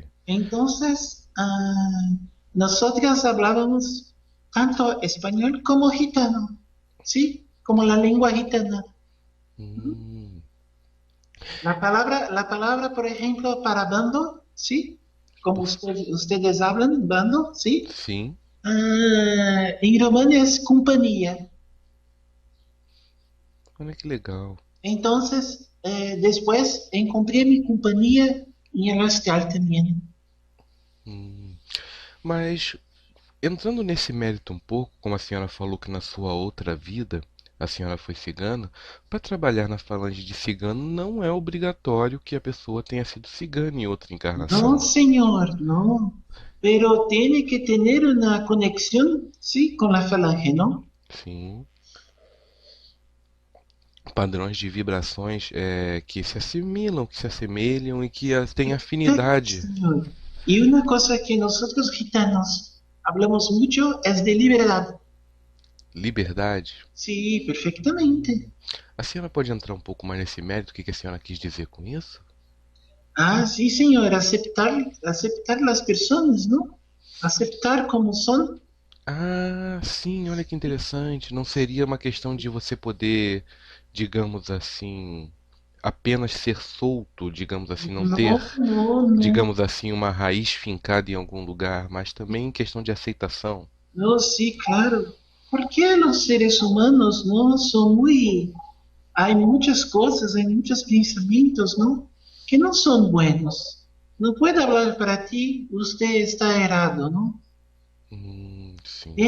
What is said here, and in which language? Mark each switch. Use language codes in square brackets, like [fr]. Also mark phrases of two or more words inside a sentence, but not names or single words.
[es] Entonces, nosotras hablábamos tanto español como gitano, ¿sí? Como la lengua gitana. Hum, La palabra, por ejemplo, para bando, ¿sí? Como ustedes hablan, bando, ¿sí? [pt] sim. [es] En romano es compañía. [pt] Olha que legal. [es] Entonces, después encontré mi compañía en el hostal también. Hum. [pt] Mas entrando nesse mérito um pouco, como a senhora falou que na sua outra vida a senhora foi cigana, para trabalhar na falange de cigano não é obrigatório que a pessoa tenha sido cigana em outra [es] No, [pt] encarnação. [es] señor, no. Pero tiene que tener una conexión, ¿sí? Con la falange, ¿no? [pt] Sim. Padrões de vibrações que se assimilam, que se assemelham e que têm [es] Perfecto, [pt] afinidade. [es] señor. Y una cosa que nosotros gitanos hablamos mucho es de libertad. [pt] Liberdade. [es] Sí, perfectamente. [pt] A senhora pode entrar um pouco mais nesse mérito? O que a senhora quis dizer com isso? [es] Sí, señor, aceptar las personas, ¿no? Aceptar como son. [pt] Ah, sim, olha que interessante. Não seria uma questão de você poder, digamos assim, apenas ser solto, digamos assim, não ter, [es] No, no, no. [pt] digamos assim, uma raiz fincada em algum lugar, mas também questão de aceitação. [es] No, sí, claro. Porque los seres humanos, ¿no? Son muy... Hay muchas cosas, hay muchos pensamientos, ¿no? Que no son buenos. No puedo hablar para ti, usted está errado, ¿no? [pt] Sim,